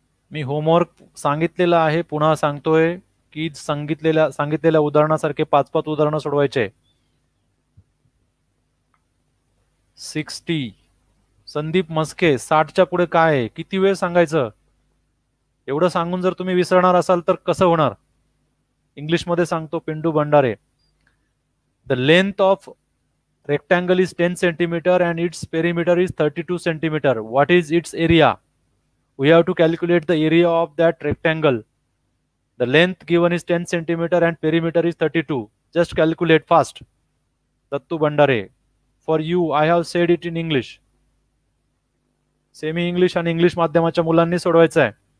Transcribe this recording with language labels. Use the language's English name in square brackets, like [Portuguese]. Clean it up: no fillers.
[Marathi] मी homework सांगितलेला आहे, पुन्हा सांगतोय की सांगितलेल्या उदाहरणासारखे 5-5 उदाहरणं सोडवायचे. 60. संदीप मस्के, 60च्या पुढे काय आहे? किती वेळ सांगायचं? एवढं सांगून जर तुम्ही विसरणार असाल तर कसं होणार? इंग्लिश मध्ये सांगतो, Pintu Bhandare. [English] The length of rectangle is 10 centimeter and its perimeter is 32 centimeter. What is its area? We have to calculate the area of that rectangle. The length given is 10 centimeter and perimeter is 32. Just calculate fast. Dattu Bandare. For you, I have said it in English. [Marathi] Semi English आणि English माध्यमाच्या मुलांनी सोडवायचं आहे.